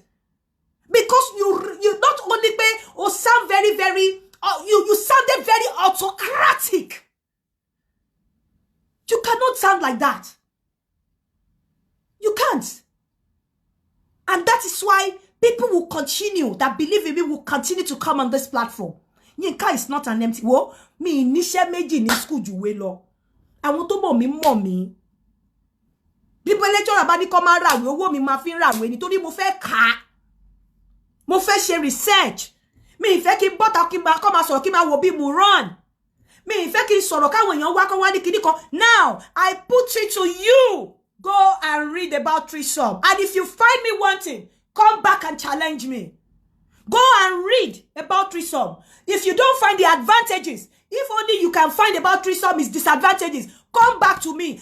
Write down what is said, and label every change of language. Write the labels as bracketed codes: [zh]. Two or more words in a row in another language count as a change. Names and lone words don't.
[en] Because you not only sound very, very, you sounded very autocratic. You cannot sound like that. You can't. And that is why people will continue, that believe in me, will continue to come on this platform. Yinka is not an empty. [yo] Wo, mi nishe meji ni school juwe lo. Àwọn tó mọ̀ mí. [en] People lecture about [yo] ni ko ma rawe, owó mi ma fi rawe nítorí mo fẹ́ kà. Mo fẹ́ ṣe research. Mi fẹ́ kí bota kí ma ko ma sọ̀rọ̀ kí ma wo bí mo run. Mi fẹ́ kí sọ̀rọ̀ káwọn èèyàn wá kan wá ní kíní kan. [en] Now, I put it to you. Go and read about threesome. And if you find me wanting, come back and challenge me. Go and read about threesome. If you don't find the advantages, if only you can find about threesome is disadvantages, come back to me.